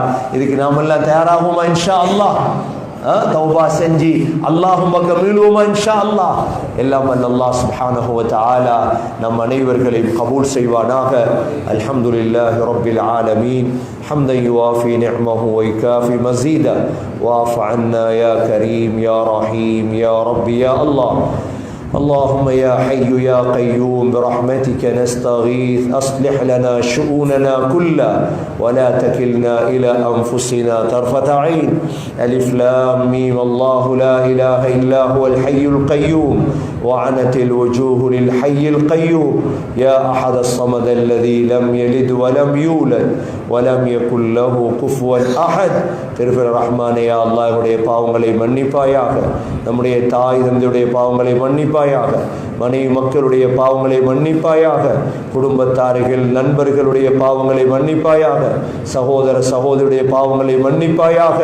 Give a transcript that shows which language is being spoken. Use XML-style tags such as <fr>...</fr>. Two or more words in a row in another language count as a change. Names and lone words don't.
<ta>இதுக்கு நாம எல்லாம் தயாராகுமா</ta> <ar>إن شاء الله?</ar> <ta>தௌபா செஞ்சு அல்லாஹும் பக்கம் மீளுவோமா</ta> <ar>إن شاء الله?</ar> <ta>எல்லாம்</ta> <ar>الله سبحانه وتعالى</ar> <ta>நம் அனைவர்களையும் கபூல் செய்வானாக.</ta> <ar>الحمد لله رب العالمين. حمدا يوافي نعمه ويكافئ مزيده واعف عنا يا كريم يا رحيم يا ربي يا الله. اللهم يا حي يا قيوم برحمتك نستغيث أصلح لنا شؤوننا كلها ولا تكلنا إلى أنفسنا طرفة عين. ألف لام ميم الله لا إله إلا هو الحي القيوم وعنت الوجوه للحي القيوم يا أحد الصمد الذي لم يلد ولم يولد ولم يكن له كفوا أحد.</ar> <ta>திருஃபிர் ரஹ்மானே</ta> <ar>يا الله</ar> <ta>என்னுடைய பாவங்களை மன்னிப்பாயாக, நம்முடைய தாய் தந்தையுடைய பாவங்களை மன்னிப்பாயாக, மனைவி மக்களுடைய பாவங்களை மன்னிப்பாயாக, குடும்பத்தார்கள் நண்பர்களுடைய பாவங்களை மன்னிப்பாயாக, சகோதர சகோதரியுடைய பாவங்களை மன்னிப்பாயாக.</ta>